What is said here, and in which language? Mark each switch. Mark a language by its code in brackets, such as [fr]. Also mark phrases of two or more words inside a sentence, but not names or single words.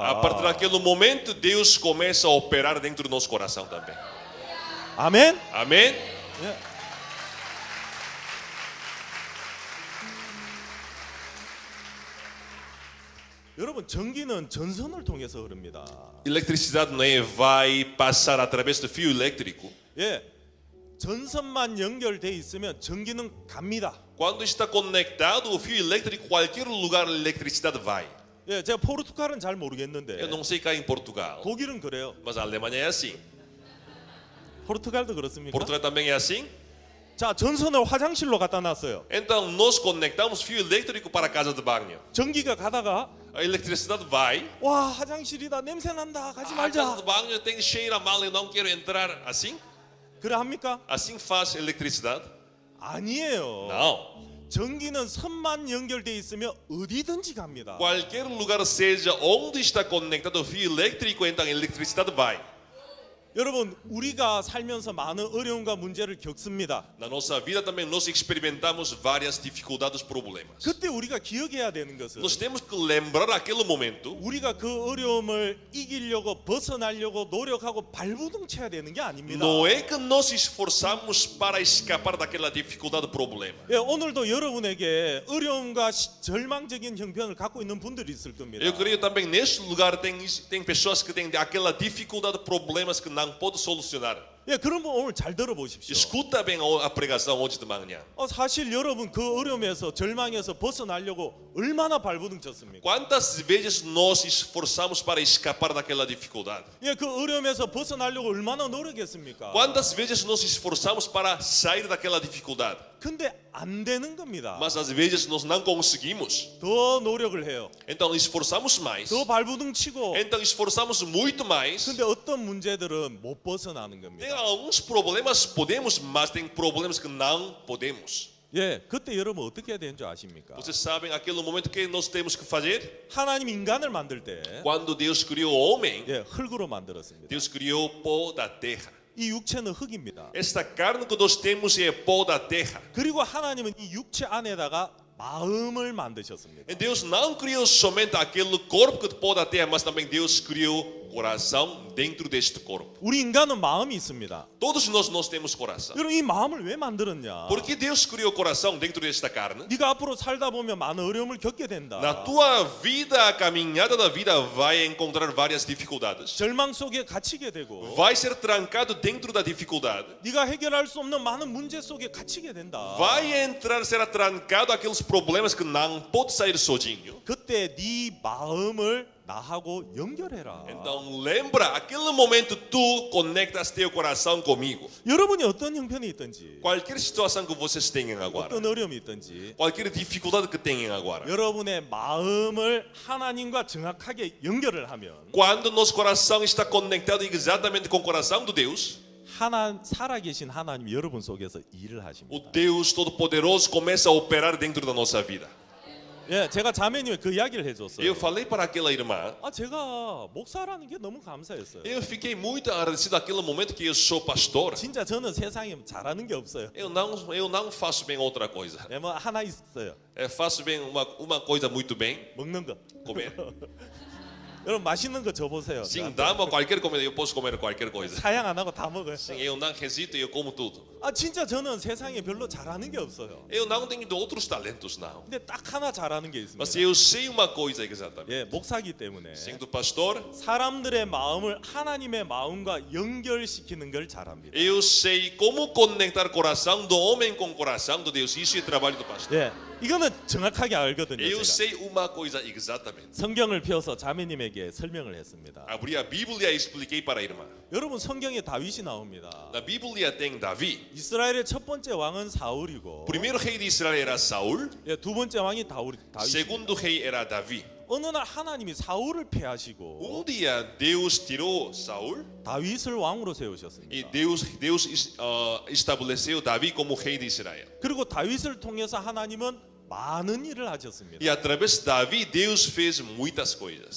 [pt] a partir daquele momento Deus começa a operar dentro do nosso coração também. [ko] 아멘. [pt] Amém? [ko] 여러분 전기는 전선을 통해서 흐릅니다. [pt] Eletricidade não é vai passar através do fio elétrico. [ko] 예, 전선만 연결돼 있으면 전기는 갑니다. [pt] Quando está conectado o fio elétrico, qualquer lugar a eletricidade vai. [ko] 예, 제가 포르투갈은 잘 모르겠는데 [pt] Eu não sei cá em Portugal, [ko] 독일은 그래요. [pt] mas a Alemanha é assim. [ko] 포르투갈도 그렇습니까? [pt] Portugal também é assim. [ko] 자, 전선을 화장실로 갖다 놨어요. [pt] Então nós conectamos fio elétrico para a casa de banho. [ko] 전기가 가다가 [pt] A eletricidade vai. [ko] 와, 화장실이다, 냄새 난다, 가지 [pt] A casa [ko] 말자. [pt] de banho tem cheira mal, eu não quero entrar. Assim? [ko] 그래 합니까? [pt] Assim faz a eletricidade? [ko] 아니에요. [pt] Não. [ko] 전기는 선만 연결돼 있으면 어디든지 갑니다. [pt] Qualquer lugar seja onde está conectado o fio elétrico, então a eletricidade vai. [ko] 여러분, 우리가 살면서 많은 어려움과 문제를 겪습니다. [pt] Na nossa vida também nós experimentamos várias dificuldades, problemas. [ko] 그때 우리가 기억해야 되는 것은 [pt] Nós temos que lembrar aquele momento [ko] 우리가 그 어려움을 이기려고 벗어나려고 노력하고 발부둥쳐야 되는 게 아닙니다. [pt] não é que nós esforçamos para escapar daquela dificuldade, problema. [ko] 예, 오늘도 여러분에게 어려움과 절망적인 형편을 갖고 있는 분들이 있을 겁니다. [pt] Eu creio também neste lugar tem pessoas que têm aquela dificuldade, problemas que não podem solucionar. [ko] 예, 그런 분 오늘 잘 들어보십시오. [pt] Escuta bem a pregação hoje de manhã. [ko] 사실 여러분 그 어려움에서 절망에서 벗어나려고 얼마나 발부둥쳤습니까? [pt] Quantas vezes nós esforçamos para escapar daquela dificuldade? [ko] 예, 그 어려움에서 벗어나려고 얼마나 노력했습니까? [pt] Quantas vezes nós esforçamos para sair daquela dificuldade? [ko] 근데 안 되는 겁니다. [pt] Mas às vezes nós não conseguimos. [ko] 더 노력을 해요. [pt] Então esforçamos mais. [ko] 더 발부둥치고. [pt] Então esforçamos muito mais. [ko] 근데 어떤 문제들은 못 벗어나는 [pt] Tem [ko] 겁니다. [pt] alguns problemas podemos, mas tem problemas que não podemos. [ko] 예, 그때 여러분 어떻게 해야 되는 줄 아십니까? [pt] Vocês sabem aquele momento que nós temos que fazer? [ko] 하나님 인간을 만들 때 [pt] Quando Deus criou o homem, [ko] 예, 흙으로 만들었습니다. [pt] Deus criou pó da terra. [ko] 이 육체는 흙입니다. [pt] Esta carne que nós temos é pó da terra. [ko] 그리고 하나님은 이 육체 안에다가 마음을 만드셨습니다. [pt] E Deus não criou somente aquele corpo que pó da terra, mas também Deus criou coração dentro deste corpo. [ko] 우리 인간은 마음이 있습니다. [pt] Todos nós temos coração. [ko] 여러분 이 마음을 왜 만들었냐? [pt] Por que Deus criou o coração dentro desta carne? [ko] 네가 앞으로 살다 보면 많은 어려움을 겪게 된다. [pt] Na tua vida, a caminhada da vida vai encontrar várias dificuldades. [ko] 절망 속에 갇히게 되고 [pt] Vai ser trancado dentro da dificuldade. [ko] 네가 해결할 수 없는 많은 문제 속에 갇히게 된다. [pt] Vai entrar, será trancado aqueles problemas que não pode sair sozinho. [ko] 그때 네 마음을 나하고 연결해라. [pt] Então lembra, aquele momento tu conectas teu coração comigo. [ko] 여러분이 어떤 형편이 있든지 [pt] Qualquer situação que vocês tenham agora, [ko] 어떤 어려움이 있든지 [pt] qualquer dificuldade que tenham agora, [ko] 여러분의 마음을 하나님과 정확하게 연결을 하면 [pt] quando nosso coração está conectado exatamente com o coração de Deus, [ko] 살아계신 하나님 여러분 속에서 일을 [pt] o [ko] 하십니다. [pt] Deus Todo-Poderoso começa a operar dentro da nossa vida. [ko] 예, 제가 자매님에 그 이야기를 해줬어요. [pt] Eu falei para aquela irmã, [ko] 제가 목사라는 게 너무 감사했어요. [pt] eu fiquei muito agradecido naquele momento que eu sou pastor. [ko] 진짜 저는 세상에 잘하는 게 없어요. [pt] Eu não faço bem outra coisa. [ko] 네, 뭐 하나 있어요. [pt] Eu faço bem uma coisa muito bem, [ko] 먹는 거. [pt] comer. [ko] 여러분 맛있는 거 줘보세요. [pt] Sim, dá-me qualquer comida, eu posso comer qualquer coisa. [ko] 사양 안 하고 다 먹어요. [pt] Sim, eu não hesito, eu como tudo. [ko] 진짜 저는 세상에 별로 잘하는 게 없어요. [pt] Eu não tenho outros talentos, não. [ko] 근데 딱 하나 잘하는 게 [pt] Mas [ko] 있습니다. [pt] eu sei uma coisa exatamente. [ko] 예, 목사기 때문에 [pt] Sendo pastor, [ko] 사람들의 마음을 하나님의 마음과 연결시키는 걸 잘합니다. [pt] eu sei como conectar coração do homem com o coração de Deus. Isso é trabalho do pastor. [ko] 예, 이거는 정확하게 알거든요. [pt] Eu [ko] 제가. [pt] sei uma coisa exatamente. [ko] 성경을 펴서 자매님에게 설명을 했습니다. [pt] Abri a Bíblia e expliquei para a irmã. [ko] 여러분 성경에 다윗이 나옵니다. [pt] Na Bíblia tem Davi. [ko] 이스라엘의 첫 번째 왕은 사울이고, [pt] Primeiro rei de Israel era Saul. [ko] 예, 두 번째 왕이 다윗. [pt] Segundo rei era Davi. [ko] 어느 날 하나님이 사울을 패하시고 [pt] Um dia Deus tirou Saul [ko] 다윗을 왕으로 세우셨습니다. [pt] e Deus estabeleceu Davi como rei de Israel. [ko] 그리고 다윗을 통해서 하나님은 많은 일을 하셨습니다. [pt] E através de Davi Deus fez muitas coisas.